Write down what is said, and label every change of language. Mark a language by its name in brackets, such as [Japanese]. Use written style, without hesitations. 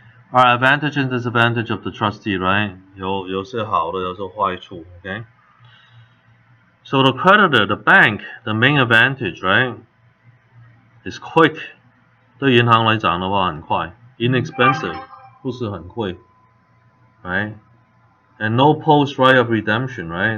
[English] Alright, advantage and disadvantage of the trustee, right? [Chinese] 有些好的，有些坏处 ，OK? [English] So the creditor, the bank, the main advantage, right, is quick. [Chinese] 对银行来讲的话很快 ，inexpensive 不是很贵 ，right? [English] And no post right of redemption, right?